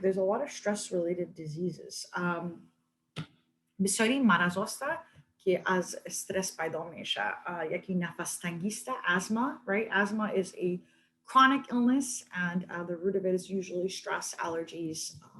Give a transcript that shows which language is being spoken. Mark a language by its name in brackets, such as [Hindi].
[English] There's a lot of stress-related diseases. [Persian] بسیاری مرض هست که از استرس پیدا میشه. یکی نفس تنگی است, asthma, right? [English] Asthma is a chronic illness and the root of it is usually stress, allergies.